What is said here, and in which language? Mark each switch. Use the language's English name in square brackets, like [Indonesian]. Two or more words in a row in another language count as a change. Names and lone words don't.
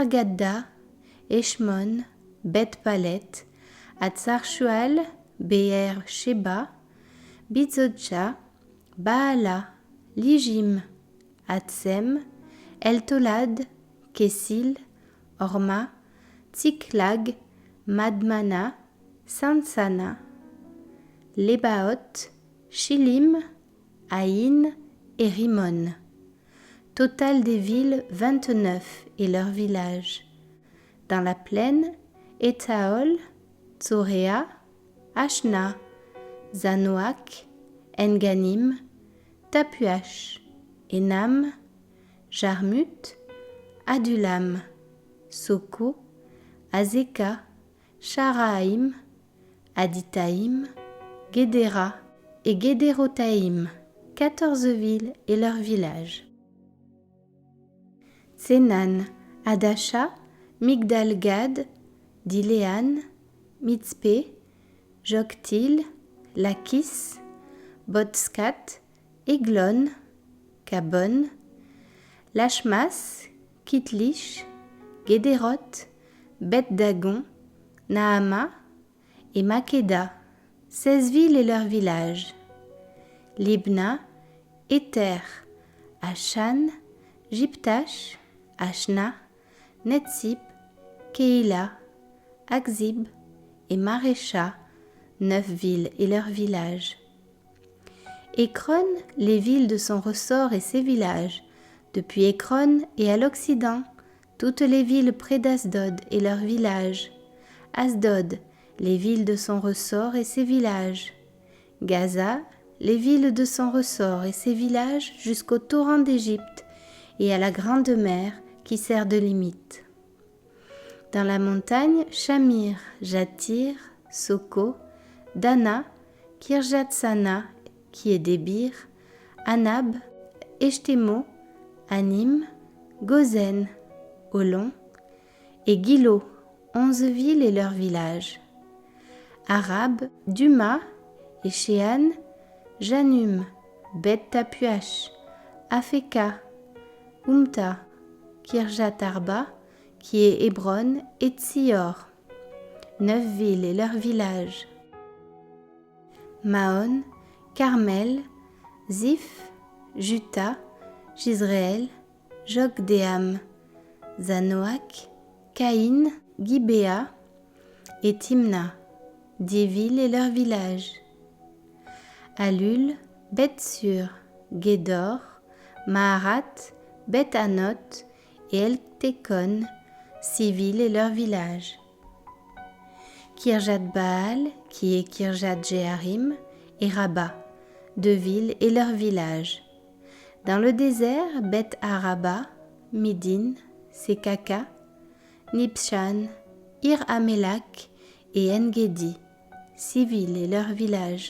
[French] Gadda, Eshmon, Bet Palet, Hatzar Shual, Be'er Sheba, Bizodja, Baala, Lijim, Hatzem, Eltolad, Kessil, Orma, Tsiklag, Madmana, Sansana, Lebaot, Shilim, Aïn et Rimon. Total des villes 29 et leurs villages. Dans la plaine, Etaol, Tsoréa, Ashna, Zanoak, Enganim, Tapuach, Enam, Jarmut, Adulam, Soko, Azeka, Sharaim, Aditaïm, Guédéra et Guédérotaïm, 14 villes et leurs villages. Tsenan, Adasha, Migdal-Gad, Diléan, Mitzpé, Joktil, Lakis, Botskat, Eglon, Kabon, Lachmas, Kitlish, Gédéroth, Bet-Dagon, Naama et Makeda, 16 villes et leurs villages. Libna, Éther, Ashan, Jiptash, Ashna, Netzip, Keïla, Akzib et Marécha, 9 villes et leurs villages. Écron, les villes de son ressort et ses villages, depuis Écron et à l'Occident, toutes les villes près d'Asdod et leurs villages. Asdod, les villes de son ressort et ses villages. Gaza, les villes de son ressort et ses villages jusqu'au torrent d'Égypte et à la grande mer qui sert de limite. Dans la montagne, Shamir, Jatir, Soko, Dana, Kirjatsana, qui est Débir, Anab, Eshtemo, Anim, Gozen, Olon, et Gilo, 11 villes et leurs villages. Arab, Duma, et Shéan, Janum, Bet-Tapuach, Afeka, Umta, Kirjat-Arba, qui est Hébron, et Tsior, 9 villes et leurs villages. Maon, Carmel, Ziph, Juta, Jizréel, Jokdeam, Zanoak, Caïn, Gibéa et Timna, 10 villes et leurs villages. Alul, Beth-Sur, Gédor, Maharat, Beth-Anot et El-Tekon, 6 villes et leurs villages. Kirjat-Baal, qui est Kirjat-Jéharim, et Rabat, 2 villes et leurs villages. Dans le désert, Beth-Araba, Midin, Sekaka, Nibshan, Ir-Amelak et En-Gedi, 6 villes et leurs villages.